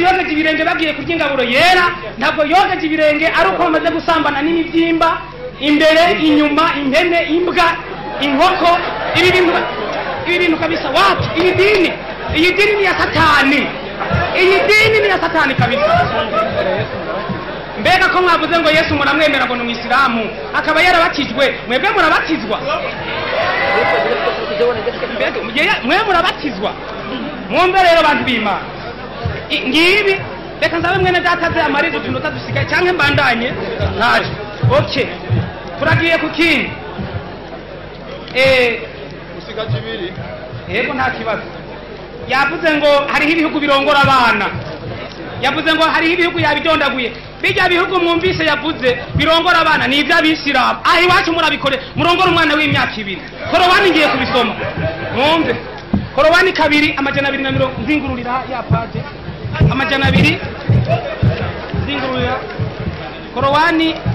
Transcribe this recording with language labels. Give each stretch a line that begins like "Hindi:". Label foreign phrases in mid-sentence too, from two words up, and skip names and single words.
Rundi: yogeje ibirenge bagiye kurya ingaburo yera ntabwo yogeje ibirenge ari uko bamaze gusambana n'imibyimba imbere inyuma impene imbwa inkoko ibi bintu
Swahili: kabisa wapi
Rundi: iyi dini ni ya Satani iyi dini ni ya Satani kabisa mbega ko mwavuze ngo Yesu muramwemera ngo ni umwisilamu akaba yarabatijwe mwebwe murabatizwa mwe murabatizwa mwumve rero bantu b'Imana ngibi reka nzabe mwene dataze amarizo tunota dusigaye canke mbandanye naje okay turagiye ku kindi usiga kibiri yego nta kibazo yavuze ngo hariho ibihugu birongora abana yavuze ngo hariho ibihugu yabidondaguye bijya bihugu mwumvise yavuze birongora abana ni iby'abisilamu aho iwacu murabikore murongora umwana w'imyaka 2 korowani ngiye kubisoma mwumve korowani 2 amajana 250 nzingururira ya page amajana 2 nzingururira korowani